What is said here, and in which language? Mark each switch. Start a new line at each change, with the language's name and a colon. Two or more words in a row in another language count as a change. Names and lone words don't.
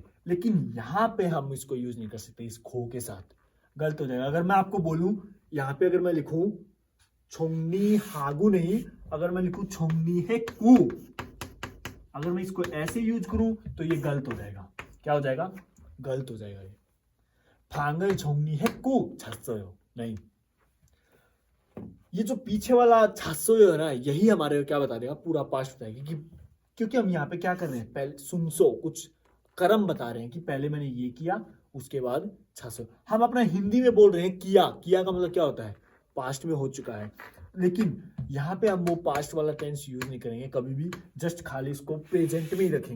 Hindi: लेकिन यहाँ पे हम इसको यूज नहीं कर सकते इस खो के साथ, गलत हो जाएगा। अगर मैं आपको बोलूं, यहाँ पे अगर मैं लिखूं
Korean: 정리하고
Hindi: नहीं, अगर मैं लिखूं
Korean: 정리했고,
Hindi: अगर मैं इसको ऐसे यूज करूं तो ये गलत हो जाएगा। क्या हो जाएगा, गलत हो जाएगा ये।
Korean: 방을 정리했고 잤어요.
Hindi: नहीं, ये जो पीछे वाला 잤어요 है ना, यही हमारे क्या बता देगा, पूरा पास्ट बताएगा क्योंकि हम यहाँ पे क्या कर रहे हैं, पहले सुनसो कुछ कर्म बता रहे हैं कि पहले मैंने ये किया उसके बाद छासो। हम अपना हिंदी में बोल रहे हैं किया, किया का मतलब क्या होता है, पास्ट में हो चुका है, लेकिन यहाँ पे हम वो पास्ट वाला टेंस यूज नहीं करेंगे कभी भी, जस्ट खाली इसको प्रेजेंट में ही रखेंगे।